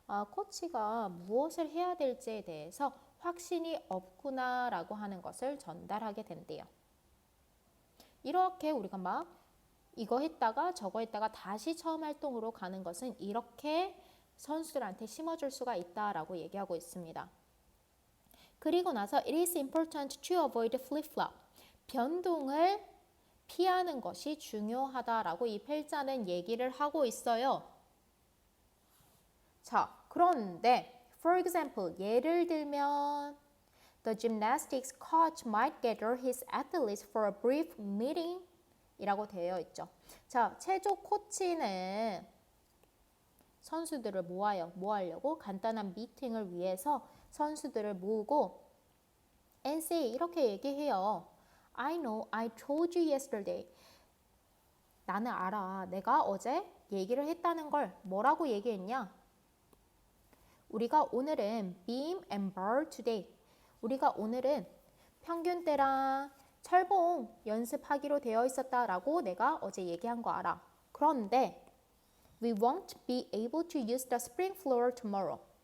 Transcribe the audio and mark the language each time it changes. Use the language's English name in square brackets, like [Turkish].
[Korean] 코치가 무엇을 해야 될지에 대해서 확신이 없구나라고 하는 것을 전달하게 된대요. 이렇게 우리가 막 이거 했다가 저거 했다가 다시 처음 활동으로 가는 것은 이렇게 선수들한테 심어줄 수가 있다라고 얘기하고 있습니다. 그리고 나서 [English] it is important to avoid flip-flop. [Korean] 변동을 피하는 것이 중요하다라고 이 필자는 얘기를 하고 있어요. 자, 그런데 [English] for example, [Korean] 예를 들면 [English] the gymnastics coach might gather his athletes for a brief meeting [Korean] 이라고 되어 있죠. 자, 체조 코치는 선수들을 뭐 하려고? 간단한 미팅을 위해서 선수들을 모으고 [English] and say [Korean] 이렇게 얘기해요. [English] I know, I told you yesterday. [Korean] 나는 알아. 내가 어제 얘기를 했다는 걸 뭐라고 얘기했냐? 우리가 오늘은 [English] beam and bar today. [Korean] 우리가 오늘은 평균 때랑 철봉 연습하기로 되어 있었다라고 내가 어제 얘기한 거 알아. 그런데 [English] we won't be able to use the spring floor tomorrow.